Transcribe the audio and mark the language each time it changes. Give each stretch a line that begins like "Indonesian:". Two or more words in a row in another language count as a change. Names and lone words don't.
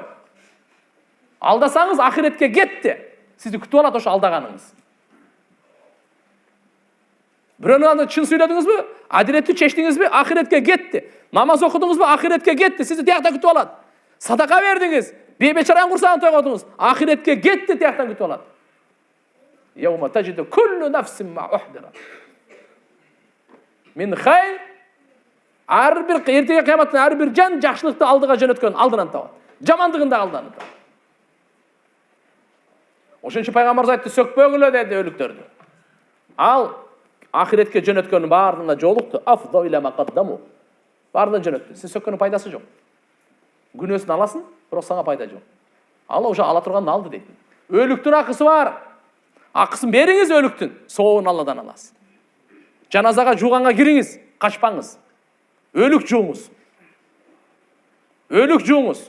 Kyrgyz: Алдасаңыз ахиретке кетти. Сизди күтүп алат ошо алдаганыңыз. Бирөөнү чын сүйлөдүңүзбү? Адилеттүү чечтиңизби? Ахиретке кетти. Намаз окудуңузбу? Ахиретке кетти. Сизди тиякта күтүп алат. Садака бердиңиз, бейбечараңын курсагын тойготуңуз, ахиретке кетти, тияктан күтүп алат.
Arabic: يوم تجد كل نفس ما أحضرت. من خير,
Kyrgyz: ар бир эртеге кыяматтын ар бир жан жакшылыкты алдыга жөнөткөн алдынан табат. Жамандыгын да алдынан табат. Ошончо пайгамбарыбыз айтты: "Сөкпөгүлө" деди өлүктөрдү. Ал ахиретке жөнөткөнүн баарына жолукту.
Arabic: أفضوا إلى ما قدموا.
Kyrgyz: Баарына жөнөттү. Сиз сөккөнүн пайдасы жок. Күнөөсүн аласың, бирок сага пайда жок. Алла уже ала турганын алды дейт. Өлүктүн акысы бар. Акысын бериңиз өлүктүн, сообун Алладан аласыз. Жаназага жууганга кириңиз, качпаңыз. Өлүк жууңуз. Өлүк жууңуз.